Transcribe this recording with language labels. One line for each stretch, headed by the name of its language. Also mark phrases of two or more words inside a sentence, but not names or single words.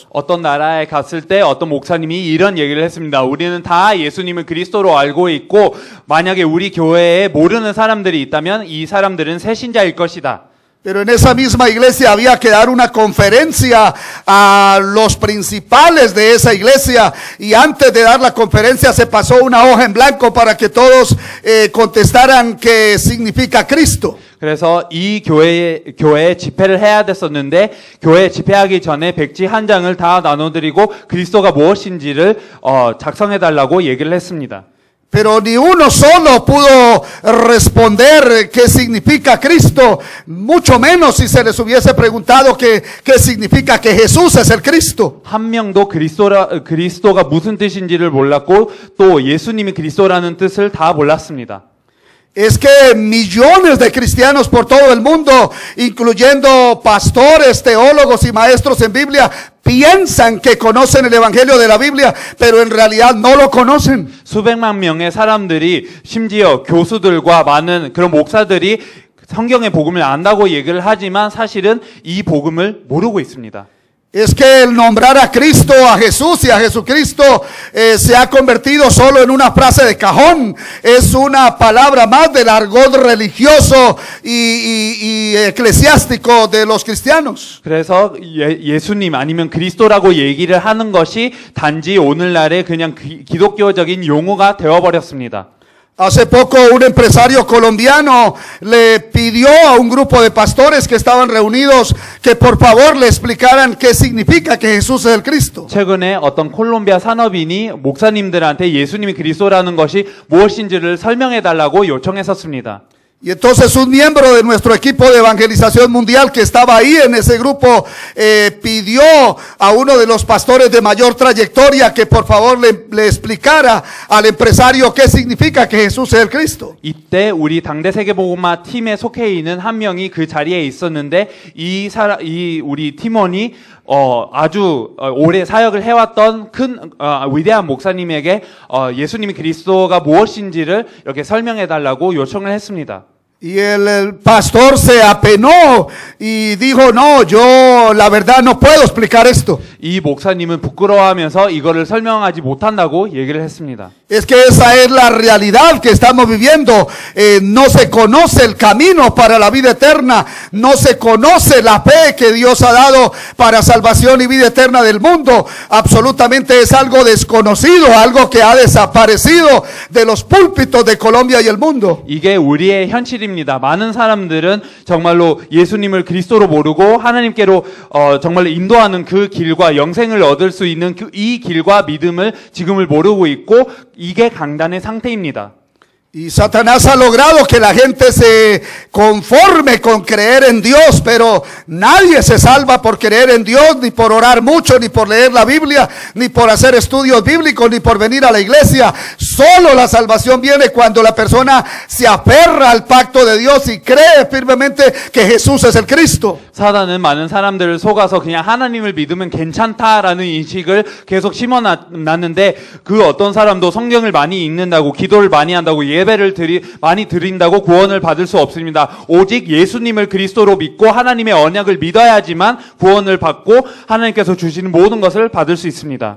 Korean: 어떤 나라에 갔을 때 어떤 목사님이 이런 얘기를 했습니다. 우리는 다 예수님을 그리스도로 알고 있고, 만약에 우리 교회에 모르는 사람들이 있다면 이 사람들은 새신자일 것이다.
Spanish: Pero en esa misma iglesia había que dar una conferencia a los principales de esa iglesia, y antes de dar la conferencia se pasó una hoja en blanco para que todos contestaran qué significa Cristo.
Korean: 그래서 이 교회에 집회를 해야 됐었는데, 교회 집회하기 전에 백지 한 장을 다 나눠드리고 그리스도가 무엇인지를 작성해달라고 얘기를 했습니다.
Spanish: Pero ni uno solo pudo responder qué significa Cristo, mucho menos si se les hubiese preguntado qué significa que Jesús es el Cristo.
Korean: 한 명도 그리스도가 무슨 뜻인지를 몰랐고, 또 예수님이 그리스도라는 뜻을 다 몰랐습니다.
Spanish: Es que millones de cristianos por todo el mundo, incluyendo pastores, teólogos y maestros en Biblia, piensan que conocen el evangelio de la Biblia, pero en realidad no lo conocen.
Korean: 수백만 명의 사람들이, 심지어 교수들과 많은 그런 목사들이 성경의 복음을 안다고 얘기를 하지만 사실은 이 복음을 모르고 있습니다.
Spanish: Es que el nombrar a Cristo, a Jesús y a Jesucristo se ha convertido solo en una frase de cajón. Es una palabra más del argot religioso y eclesiástico de los cristianos.
Korean: 그래서 예수님 아니면 그리스도라고 얘기를 하는 것이 단지 오늘날의 그냥 기독교적인 용어가 되어버렸습니다.
Spanish: Hace poco un empresario colombiano le pidió a un grupo de pastores que estaban reunidos que por favor le explicaran qué significa que Jesús es el Cristo.
Korean: 최근에 어떤 콜롬비아 산업인이 목사님들한테 예수님이 그리스도라는 것이 무엇인지를 설명해 달라고 요청했었습니다.
Spanish: Y entonces un miembro de nuestro equipo de evangelización mundial que estaba ahí en ese grupo pidió a uno de los pastores de mayor trayectoria que por favor le explicara al empresario qué significa que Jesús es el Cristo.
Korean: 이때 우리 당대 세계복음화 팀에 속해 있는 한 명이 그 자리에 있었는데, 이 우리 팀원이 아주 오래 사역을 해왔던 위대한 목사님에게 예수님이 그리스도가 무엇인지를 이렇게 설명해 달라고 요청을 했습니다.
Spanish: Y el pastor se apenó y dijo, no, yo la verdad no puedo explicar esto.
Korean: 이 목사님은 부끄러워하면서 이거를 설명하지 못한다고 얘기를 했습니다.
Spanish: Es que esa es la realidad que estamos viviendo. No se conoce el camino para la vida eterna. No se conoce la fe que Dios ha dado para salvación y vida eterna del mundo. Absolutamente es algo desconocido, algo que ha desaparecido de los púlpitos de Colombia y el mundo.
Korean: 이게 우리의 현실입니다. 많은 사람들은 정말로 예수님을 그리스도로 모르고 하나님께로 정말로 인도하는 그 길과 영생을 얻을 수 있는 이 길과 믿음을 지금을 모르고 있고, 이게 강단의 상태입니다.
Spanish: Y Satanás ha logrado que la gente se conforme con creer en Dios, pero nadie se salva por creer en Dios, ni por orar mucho, ni por leer la Biblia, ni por hacer estudios bíblicos, ni por venir a la iglesia. Solo la salvación viene cuando la persona se aferra al pacto de Dios y cree firmemente que Jesús es el Cristo.
Korean: 사단은 많은 사람들을 속아서 그냥 하나님을 믿으면 괜찮다라는 인식을 계속 심어놨는데, 그 어떤 사람도 성경을 많이 읽는다고, 기도를 많이 한다고, 예배를 많이 드린다고 구원을 받을 수 없습니다. 오직 예수님을 그리스도로 믿고 하나님의 언약을 믿어야지만 구원을 받고 하나님께서 주시는 모든 것을 받을 수 있습니다.